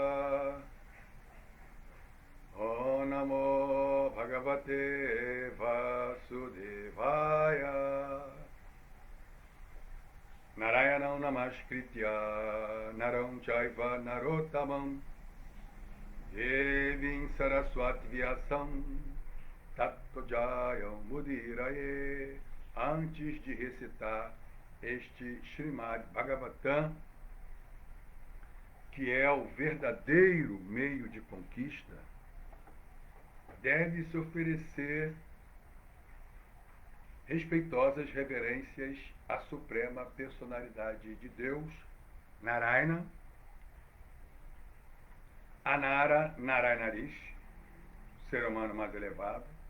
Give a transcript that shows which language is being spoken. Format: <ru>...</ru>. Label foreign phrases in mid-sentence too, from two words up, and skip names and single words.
<sa>ॐ नमो भगवते वासुदेवाय. नारायणं नमस्कृत्य नरं चैव नरोत्तमम् देवीं सरस्वती व्यासं ततो जयम् मुदिरये.</sa> <pt>Antes de recitar este Srimad Bhagavatam, que é o verdadeiro meio de conquista, deve se oferecer respeitosas reverências à suprema personalidade de Deus, Narayana, Anara Narayanarish, ser humano mais elevado,</pt>